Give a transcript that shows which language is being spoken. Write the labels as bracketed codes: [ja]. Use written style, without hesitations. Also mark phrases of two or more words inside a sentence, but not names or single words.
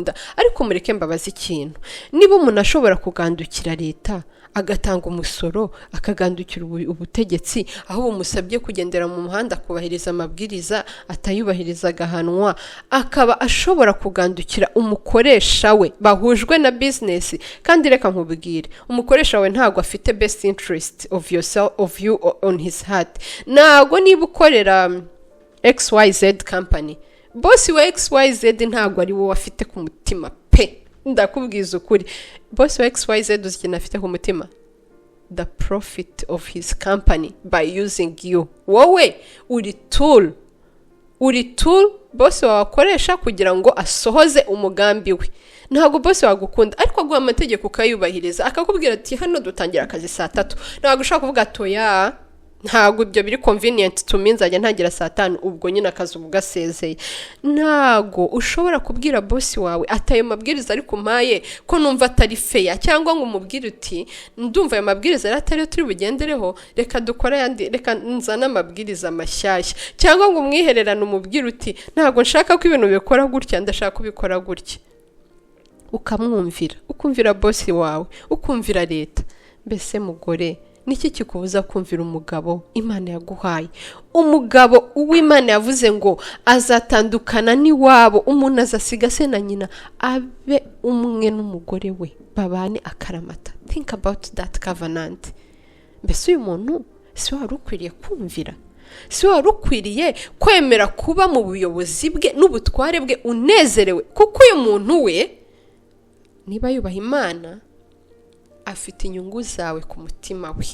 [rw] Ariko mureke mbabaza ikintu, niba umuntu ashobora kugandukira leta, agatanga umusoro, akagandukira ubutegetsi, aho bumusabye kugendera mu muhanda kubahiriza amabwiriza, atayubahiriza agahanwa, akaba ashobora kugandukira umukoresha we bahujwe na business. Kandi reka nkubwire, umukoresha we ntago afite [en] best interest of you on his heart. [rw] Ntago niba ukorera XYZ company, boss wa XYZ ntago ari wowe afite ku mutima pe. Ndakubwiza ukuri, boss wa XYZ uzikina afite ku mutima [en] the profit of his company by using you. [rw] Wowe uri tool boss wakoresha kugira ngo asohoze umugambi we. Ntago boss wagukunda ariko aguha amategeko ukayubahiriza, akakubwira ati hano dutangira akazi 3:00. Ntago ushaka kuvuga atoya, ntago ibyo biri [en] convenient to me [rw] nzajya ntangira 5:00, ubwo nyine akazi ugasezeye. Ntago ushobora kubwira boss wawe atayo mabwiriza ari kumpaye ko numva atari fair, cyangwa ngo umubwire uti ndumva ayo mabwiriza ari atari turi bugendereho, reka dukora yandi, reka nzana amabwiriza mashyashya, cyangwa ngo umwihererane umubwire uti ntago nshaka ko ibintu bikora gutya, ndashaka kubikora gutya. Ukamwumvira, ukumvira boss wawe, ukumvira leta. Mbese mugore, niki kikubuza kumvira umugabo Imana yaguhaye? Umugabo uw'Imana yavuze ngo azatandukana n'iwabo, umuntu azasiga se na nyina, abe umwe n'umugore we, babane akaramata. [en] Think about that covenant. [rw] Mbese uyu muntu si wari ukwiriye kumvira? Si wari ukwiriye kwemera kuba mu buyobozi bwe n'ubutware bwe unezerewe? Kuko uyu muntu we niba yubaha Imana, afite inyungu zawe ku mutima we.